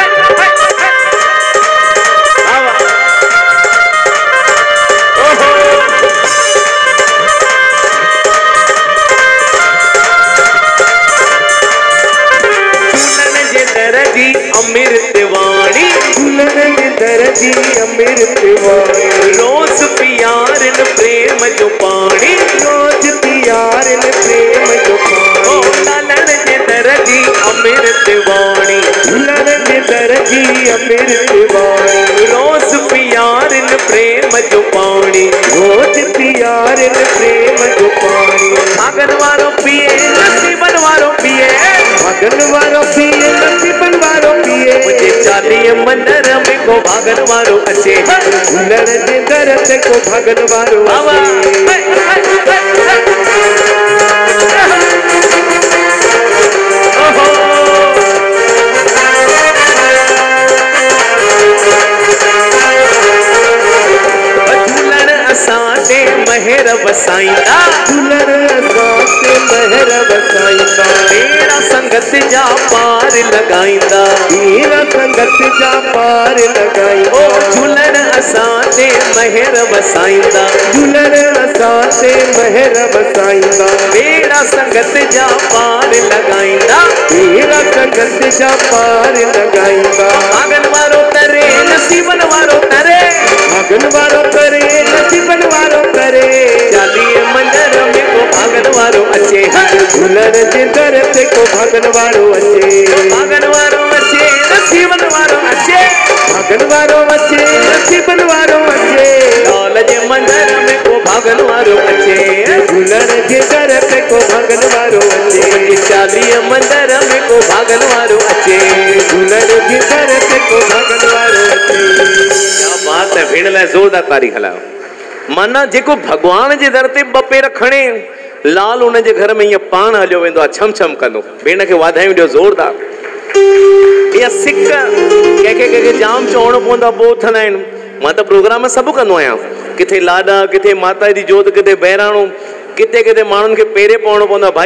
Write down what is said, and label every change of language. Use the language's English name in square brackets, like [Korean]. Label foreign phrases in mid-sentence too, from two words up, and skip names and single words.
[Sindhi] अमृत वाणी। झूलण जे दर जी अमृत वाणी। रोज पियारन प्रेम जो पानी। रोज पियारन प्रेम जो पानी। ओ लालण जे दर जी अमृत वाणी। झूलण जे दर जी अमृत वाणी। रोज पियारन प्रेम जो पानी। रोज पियारन प्रेम जो पानी। भागन वारो पिए नसीबन वारो पिए। भागन वारो पिए नसीबन वारो पिए। मुझे चालीह मंदर में को भागन वारो अचे। झूलण जे दर ते को भागन वारो अचे। झूलण असांते महर वसाईंदा। झूलण असांते महर वसाईंदा। तेरा संगत जा पार लगाईंदा। तेरा संगत जा पार लगाईंदा। ओ झूलण असांते महर वसाईंदा। झूलण असांते महर वसाईंदा। तेरा संगत जा पार लगाईंदा। तेरा संगत जा पार लगाईंदा। भागन वारो करे नसीबन वारो करे। भागन वारो करे नसीबन वारो करे। चालीह मंदर में को भागन वारो अचे। झूलण जे दर ते को भागन वारो अचे। भागन वारो अचे नसीबन वारो अचे। भागन वारो अचे नसीबन वारो अचे। लाल जे मंदर में को भागन वारो अचे। झूलण जे दर ते को भागन वारो अचे। चालीह मंदर में को भागन वारो अचे। झूलण जे दर ते को भागन वारो अचे। [Hindi] क्या बात है। [Sindhi] भेण लाइ ज़ोरदार तारी हलायो। माना जेको भगवान जे दर ते ॿ पेर खणे लाल उन जे घर में ईअं पाण हलियो वेंदो आहे छम छम कंदो। भेण खे वाधायूं ॾियो ज़ोरदार। इहा सिक कंहिंखे जाम चवणो पवंदो आहे पोइ उथंदा आहिनि। मां त प्रोग्राम सभु कंदो आहियां। किथे लाॾा किथे माता जी जोत किथे बहिराणो किथे किथे माण्हुनि खे पेरे पवणो पवंदो आहे।